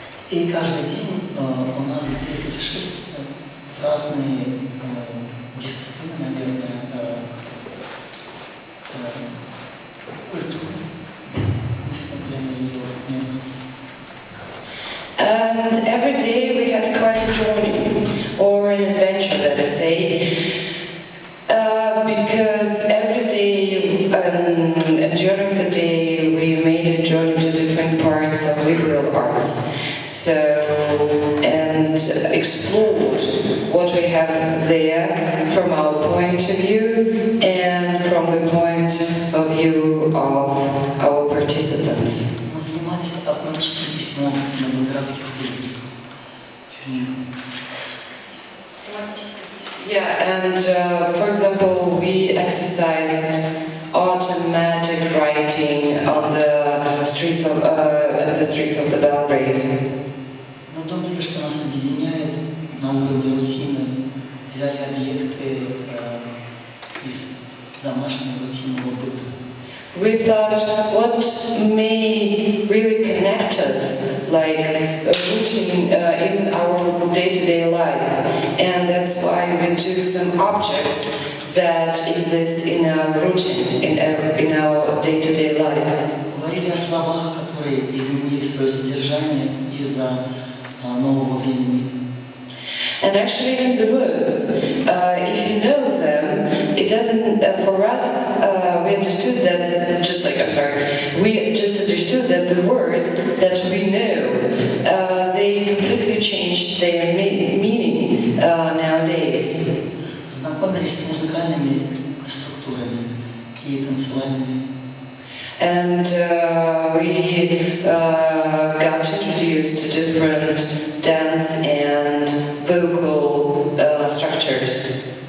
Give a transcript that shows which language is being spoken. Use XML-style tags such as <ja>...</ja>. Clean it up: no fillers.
<ru>И каждый день у нас были путешествия в разные дисциплины, наверное, культуры, несмотря на ее метод.</ru> <en>And every day we had quite a journey, or an adventure, let us say, because every day and during the day we made a journey to different parts of liberal arts. So, and explored what we have there from our point of view and from the point of view of our participants.</en> <ru>Мы занимались автоматическим письмом на белградских улицах.</ru> <en>Yeah, and for example, we exercised automatic writing on the streets of the Belgrade.</en> <ru>Но думаю, что нас объединяет на уровне рутины. Взяли объекты из домашнего рутинного быта.</ru> <en>We thought what may really connect us, like a routine in our day-to-day life, and that's why we took some objects that exist in our routine, in our day-to-day life.</en> <ru>Говорили о словах, которые изменили свое содержание из-за нового времени.</ru> <en>And actually, in the words, if you know them, it doesn't. For us, we understood that. We just understood that the words that we know, they completely changed their meaning nowadays.</en> <ru>Знакомились с музыкальными структурами и танцевальными.</ru> <en>And we got introduced to different dance and vocal structures.</en>